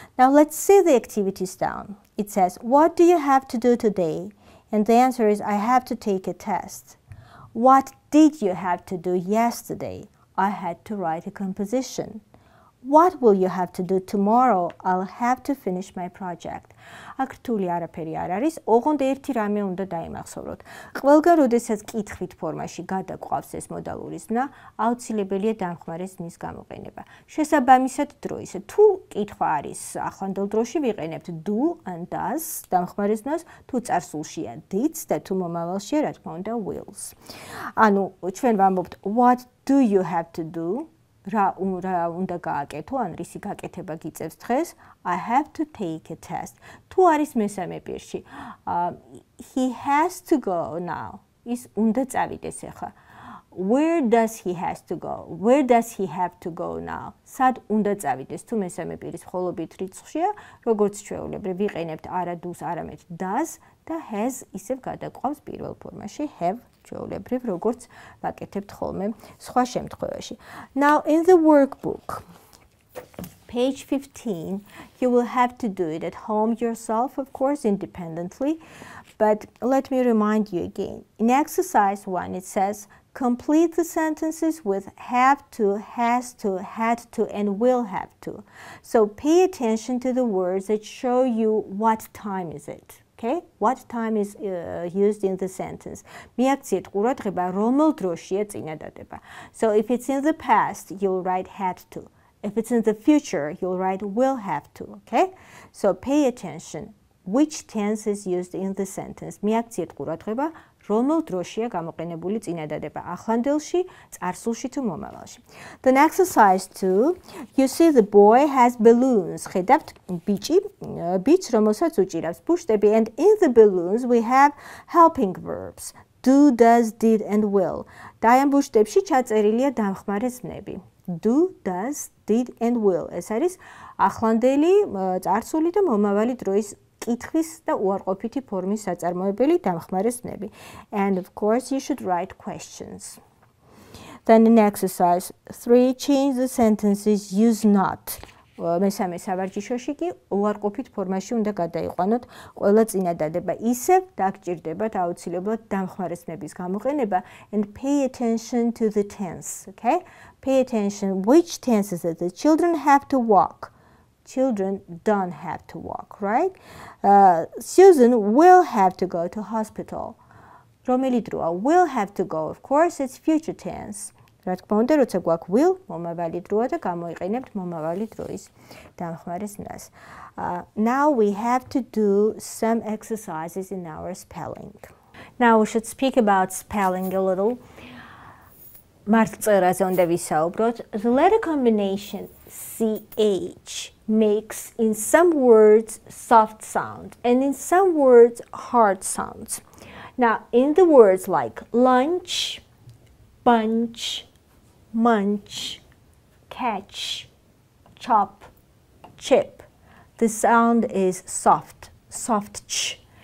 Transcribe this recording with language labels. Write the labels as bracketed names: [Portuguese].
[English] Now let's see the activities down. It says, what do you have to do today? And the answer is, I have to take a test. What did you have to do yesterday? I had to write a composition. What will you have to do tomorrow? I'll have to finish my project. [Georgian] აქ რთული არაფერი არ არის, ოღონდ ერთი რამე უნდა დაიმახსოვროთ. ყველგან როდესაც კითხვით ფორმაში გადაგვყავს ეს მოდალური ზმნა, აუცილებელია დამხმარე ზმნის გამოყენება. შესაბამისად დროის. თუ კითხვა არის ახლანდელ დროში ვიყენებთ do and does დამხმარე ზმნას, თუ წარსულშია did და თუ მომავალშია რა თქმა უნდა wills. ანუ ჩვენ ვამბობთ [English] what do you have to do? [Georgian] რა უნდა გააკეთო, ან რისი გაკეთება გიწევს დღეს? [English] I have to take a test. [Georgian] თუ არის მესამე პირში, [English] he has to go now. [Georgian] ის უნდა წავიდეს ახლა. [English] Where does he has to go? Where does he have to go now? [Georgian] სად უნდა წავიდეს? თუ მესამე პირის მხოლობით რიცხვია, როგორც ჩვეულებრივ ვიყენებთ არა do's, არამედ does და has ისევ გადაყვავს პირველ ფორმაში have. ჩვეულებრივ როგორც ვაკეთებთ ხოლმე სხვა შემთხვევაში. [English] Now in the workbook, page 15, you will have to do it at home yourself, of course, independently. But let me remind you again. In exercise 1, it says, complete the sentences with have to, has to, had to, and will have to. So pay attention to the words that show you what time is it. Okay? What time is used in the sentence? [Georgian] მიაქციეთ ყურადღება, რომელ დროშია წინადადება. [English] So if it's in the past, you'll write had to. If it's in the future, you'll write will have to. Okay? So pay attention. Which tense is used in the sentence? [Georgian] მიაქციეთ ყურადღება, რომელ დროშია გამოყენებული წინადადება, ახლანდელში, წარსულში თუ მომავალში. [English] Then exercise 2, you see the boy has balloons. [Georgian] ხედავთ ბიჭს, რომელსაც უჭირავს ბუშტები, [English] and in the balloons we have helping verbs. Do, does, did, and will. [Georgian] და ამ ბუშტებში ჩაწერილია დამხმარე ზმნები. [English] Do, does, did, and will. [Georgian] ეს არის ახლანდელი, წარსული და მომავალი დროის კითხვის და უარყოფითი ფორმის საწარმოებელი დამხმარე ზმნები. [English] And of course, you should write questions. Then in exercise 3, change the sentences, use not. [Georgian] მესამე სავარჯიშოში კი უარყოფით ფორმაში უნდა გადაიყვანოთ ყველა წინადადება. ისევ დაგჭირდებათ აუცილებლად დამხმარე ზმნების გამოყენება [English] and pay attention to the tense. Okay? Pay attention which tense is it? The children have to walk. Children don't have to walk, right? Susan will have to go to hospital. [Georgian] რომელი დროა? [English] Will have to go, of course, it's future tense. [Georgian] რა თქმა უნდა, როცა გვაქვს will, მომავალი დროა და გამოიყენებთ მომავალი დროის დამხმარე ზმნას. [English] Now we have to do some exercises in our spelling. Now we should speak about spelling a little. [Georgian] მართლწერაზე უნდა ვისაუბროთ. [English] The letter combination CH makes in some words soft sound and in some words hard sounds. Now, in the words like lunch, bunch, munch, catch, chop, chip, the sound is soft, soft ch.